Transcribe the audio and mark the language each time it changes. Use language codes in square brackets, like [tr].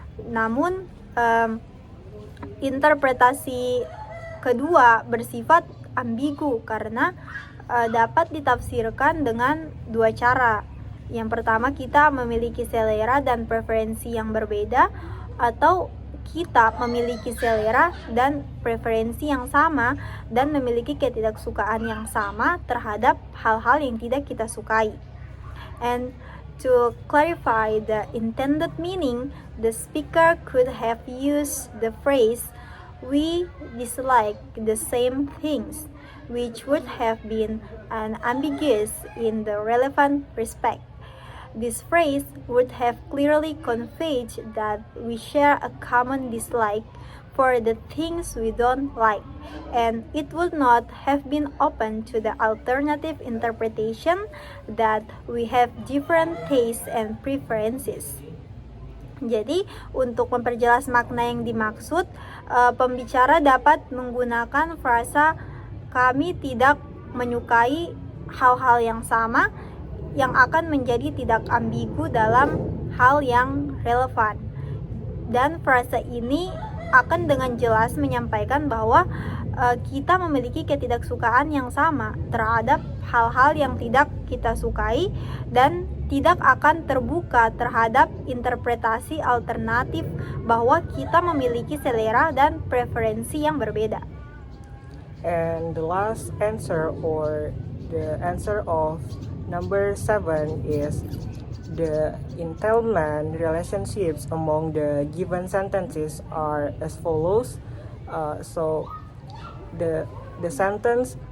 [id] Namun, interpretasi kedua bersifat ambigu karena dapat ditafsirkan dengan dua cara. Yang pertama, kita memiliki selera dan preferensi yang berbeda, atau kita memiliki selera dan preferensi yang sama dan memiliki ketidaksukaan yang sama terhadap hal-hal yang tidak kita sukai. [en] And to clarify the intended meaning, the speaker could have used the phrase "we dislike the same things," which would have been ambiguous in the relevant respect. This phrase would have clearly conveyed that we share a common dislike for the things we don't like, and it would not have been open to the alternative interpretation that we have different tastes and preferences. [id] Jadi, untuk memperjelas makna yang dimaksud, pembicara dapat menggunakan frasa "kami tidak menyukai hal-hal yang sama" yang akan menjadi tidak ambigu dalam hal yang relevan. Dan frasa ini akan dengan jelas menyampaikan bahwa kita memiliki ketidaksukaan yang sama terhadap hal-hal yang tidak kita sukai dan tidak akan terbuka terhadap interpretasi alternatif bahwa kita memiliki selera dan preferensi yang berbeda. [en] And the last answer, or the answer of number 7, is the entailment relationships among the given sentences are as follows. So the sentence